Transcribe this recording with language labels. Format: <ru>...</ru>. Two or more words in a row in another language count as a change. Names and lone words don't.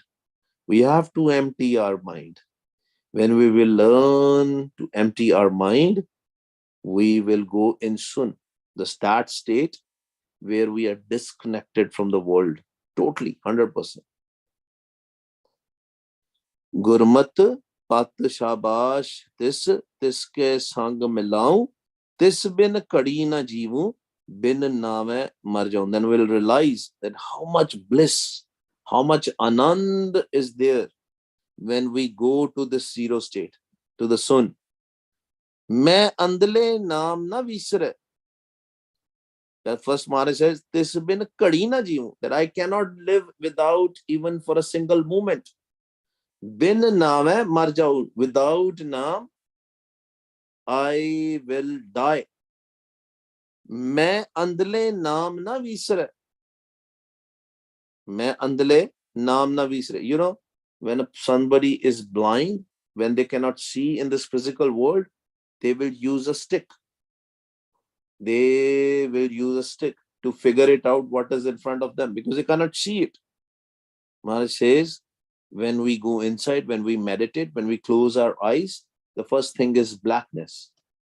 <en>We have to empty our mind. When we will learn to empty our mind, we will go in Sun, the start state where we are disconnected from the world, totally, 100%.</en> <pa>ਗੁਰਮਤ ਪਤ ਸ਼ਾਬਾਸ਼ ਤਿਸ ਤਿਸਕੇ ਸੰਗ ਮਿਲਾਊਂ ਤਿਸ ਬਿਨ ਕੜੀ ਨਾ ਜੀਵੂੰ ਬਿਨ ਨਾਮੇ ਮਰ ਜਾਉਂ.</pa> <en>Then we'll realize that how much bliss, how much anand is there when we go to the zero state, to the sun.</en> <pa>ਮੈਂ ਅੰਧਲੇ ਨਾਮ ਨਾ ਵਿਸਰੇ.</pa> <en>That first Maharaj says,</en> <pa>ਤਿਸ ਬਿਨ ਕੜੀ ਨਾ ਜੀਵੂ,</pa> <en>that I cannot live without even for a single moment.</en> <pa>ਬਿਨ ਨਾਮੇ ਮਰ ਜਾਉਂ,</pa> <en>without naam I will die.</en> <pa>ਮੈਂ ਅੰਧਲੇ ਨਾਮ ਨਾ ਵਿਸਰੇ. ਮੈਂ ਅੰਧਲੇ ਨਾਮ ਨਾ ਵਿਸਰੇ.</pa> <en>You know, when somebody is blind, when they cannot see in this physical world, they will use a stick. They will use a stick to figure it out what is in front of them because they cannot see it. Maharaj says, when we go inside, when we meditate, when we close our eyes, the first thing is blackness.</en>